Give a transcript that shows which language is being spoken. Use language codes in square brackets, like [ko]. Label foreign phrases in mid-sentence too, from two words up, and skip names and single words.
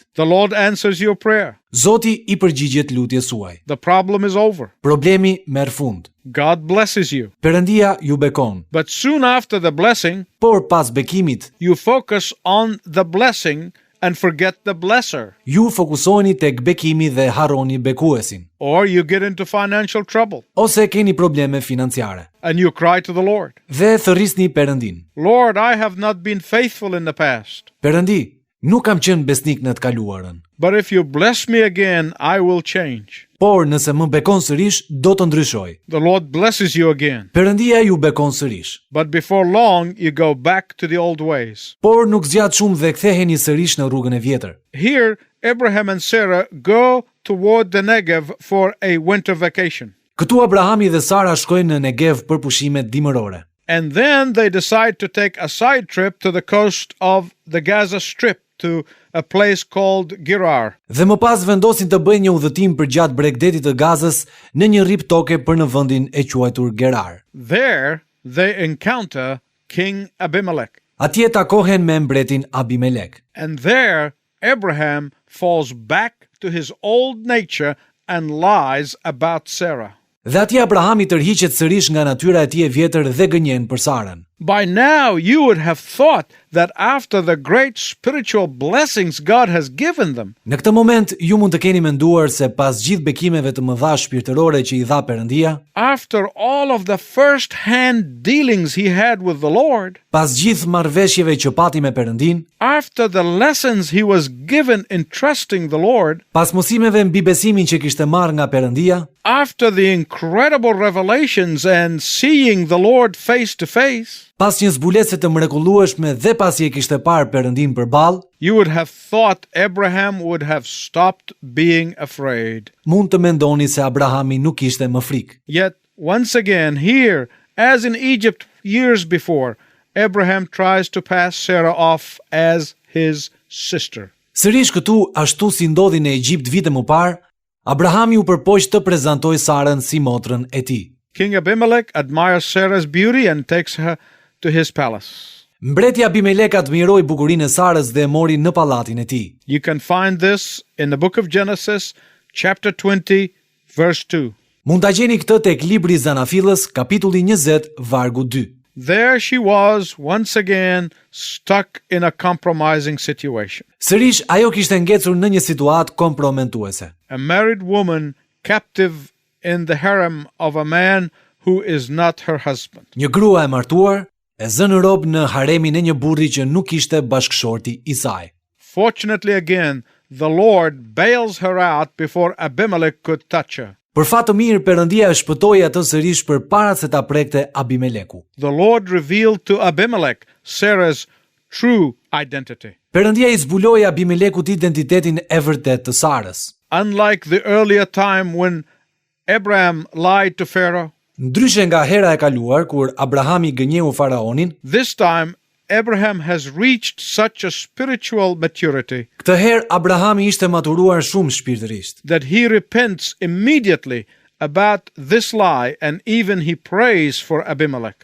[en] The Lord answers your prayer. [sq] Zoti i përgjigjet lutjes suaj. [en] The problem is over. [sq] Problemi merr fund. [en] God blesses you. [sq] Perëndia ju bekon, [en] But soon after the blessing, [sq] por pas bekimit, [en] you focus on the blessing and forget the blesser. [sq] ju fokusoheni tek bekimi dhe harroni bekuesin. [en] Or you get into financial trouble [sq] Ose keni probleme financiare [en] and you cry to the Lord. [sq] dhe thërrisni Perëndin. [en] Lord, I have not been faithful in the past. [sq] Perëndi, nuk kam qenë besnik në të kaluarën, [en] But if you bless me again, I will change. [sq] por nëse më bekon sërish, do të ndryshoj. [en] The Lord blesses you again. [sq] Perëndia ju bekon sërish, [en] But before long, you go back to the old ways. [sq] por nuk zgjat shumë dhe ktheheni sërish në rrugën e vjetër. [en] Here, Abraham and Sarah go toward the Negev for a winter vacation. [sq] Këtu Abrahami dhe Sara shkojnë në Negev për pushimet dimërore. [en] And then they decide to take a side trip to the coast of the Gaza Strip to a place called Gerar. [sq] Dhe më pas vendosin të bëjnë një udhëtim përgjatë Bregdetit të Gazës në një rrip toke për në vendin e quajtur Gerar. [en] There, they encounter King Abimelech. [sq] Atje takohen me mbretin Abimelek. [en] And there, Abraham falls back to his old nature and lies about Sarah. [sq] Dhe atje Abrahami tërhiqet sërish nga natyra e tij e vjetër dhe gënjen për Sarën. [en] By now, you would have thought that after the great spiritual blessings God has given them, [sq] Në këtë moment, ju mund të keni menduar se pas gjithë bekimeve të mëdha shpirtërore që i dha Perëndia, [en] after all of the first-hand dealings he had with the Lord, [sq] pas gjithë marrëveshjeve që pati me Perëndin, [en] after the lessons he was given in trusting the Lord, [sq] pas mësimeve mbi besimin që kishte marrë nga Perëndia, [en] after the incredible revelations and seeing the Lord face to face, [sq] pas një zbulese të mrekullueshme dhe pasi e kishte parë Perëndin përballë, [en] you would have thought Abraham would have stopped being afraid. [sq] mund të mendoni se Abrahami nuk kishte më frikë. [en] Yet, once again, here, as in Egypt years before, Abraham tries to pass Sarah off as his sister. [sq] Sërish këtu, ashtu si ndodhi në Egjipt vite më parë, Abrahami u përpoq të prezantojë Sarën si motrën e tij. [en] King Abimelech admires Sarah's beauty and takes her to his palace. [sq] Mbreti Abimelek admiroi bukurinë e Sarës dhe e mori në pallatin e tij. [en] You can find this in the book of Genesis, chapter 20, verse 2. [sq] Mund ta gjeni këtë tek libri i Zanafillës, kapitulli 20, vargu 2. [en] There she was, once again, stuck in a compromising situation. [sq] Sërish, ajo kishte ngecur në një situatë komprometuese. [en] A married woman captive in the harem of a man who is not her husband. [sq] Një grua e martuar e zënë rob në haremin e një burri që nuk ishte bashkëshorti i saj. [en] Fortunately again, the Lord bails her out before Abimelech could touch her. [sq] Për fat të mirë, Perëndia e shpëtoi atë sërish përpara se ta prekte Abimeleku. [en] The Lord revealed to Abimelech Sarah's true identity. [sq] Perëndia i zbuloi Abimelekut identitetin e vërtet të Sarës. [en] Unlike the earlier time when Abraham lied to Pharaoh, [sq] Ndryshe nga hera e kaluar kur Abrahami gënjeu faraonin, [en] this time Abraham has reached such a spiritual maturity [sq] këtë herë Abrahami ishte maturuar shumë shpirtërisht. [en] that he repents immediately about this lie and even he prays for Abimelech.